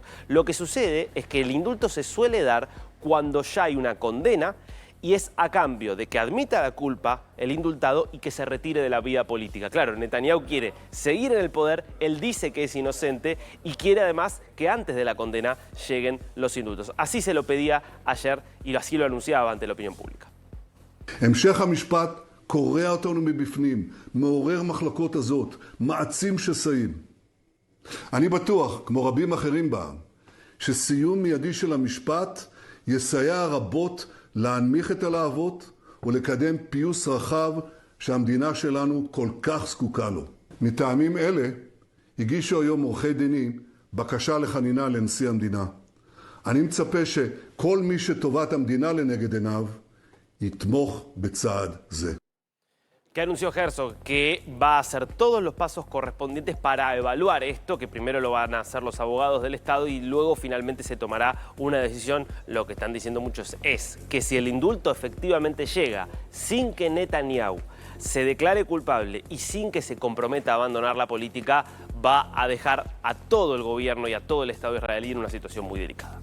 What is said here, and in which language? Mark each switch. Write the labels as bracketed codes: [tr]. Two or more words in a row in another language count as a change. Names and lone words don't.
[es] Lo que sucede es que el indulto se suele dar cuando ya hay una condena y es a cambio de que admita la culpa el indultado y que se retire de la vida política. Claro, Netanyahu quiere seguir en el poder, él dice que es inocente y quiere además que antes de la condena lleguen los indultos. Así se lo pedía ayer y así lo anunciaba ante la opinión pública. [he] המשך המשפט קורע אותנו מבפנים, מעורר מחלקות הזאת, מעצים שסעים. אני בטוח, כמו רבים אחרים בעם, שסיום מיידי של המשפט יסייע רבות להנמיך את הלהבות ולקדם פיוס רחב שהמדינה שלנו כל כך זקוקה לו. מטעמים אלה הגישו היום עורכי דינים בקשה לחנינה לנשיא המדינה. אני מצפה שכל מי שטובת המדינה לנגד עיניו יתמוך בצעד זה. [es] Que anunció Herzog que va a hacer todos los pasos correspondientes para evaluar esto, que primero lo van a hacer los abogados del Estado y luego finalmente se tomará una decisión. Lo que están diciendo muchos es que si el indulto efectivamente llega sin que Netanyahu se declare culpable y sin que se comprometa a abandonar la política, va a dejar a todo el gobierno y a todo el Estado israelí en una situación muy delicada.